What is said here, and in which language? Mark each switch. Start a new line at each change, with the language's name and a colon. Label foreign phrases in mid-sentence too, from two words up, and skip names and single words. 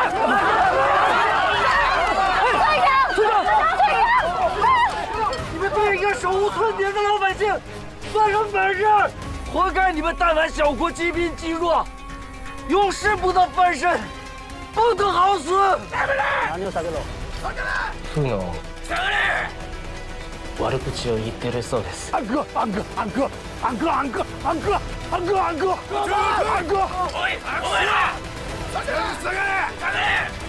Chinese: 队长！你们对一个手无寸铁的老百姓算什么本事？活该你们大宛小国积贫积弱，永世不得翻身，不得好死！
Japanese: 何を下げろ？ふの悪口を言ってるそうです。
Chinese: 安哥！3个人！